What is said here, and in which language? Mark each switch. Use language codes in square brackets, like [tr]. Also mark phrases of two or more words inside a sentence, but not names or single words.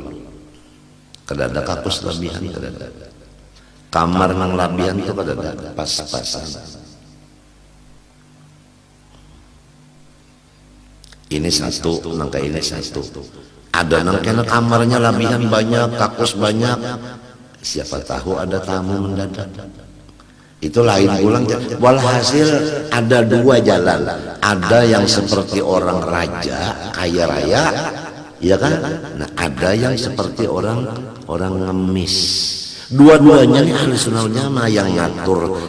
[bjn] Kadada kakus lebihan, kadada kamar nang labihan itu kadada pas-pasan. Ini satu, nangka ini satu. Ada nangkena kamarnya labihan banyak, kakus banyak. Siapa tahu ada tamu mendadak. Itu lain pulang. Walhasil ada dua jalan. Ada yang seperti orang raja, kaya raya, ya kan? Nah, ada yang seperti orang ngemis. Dua-duanya nih [ar] ahli sunnah wal jamaah [bjn] yang ngatur.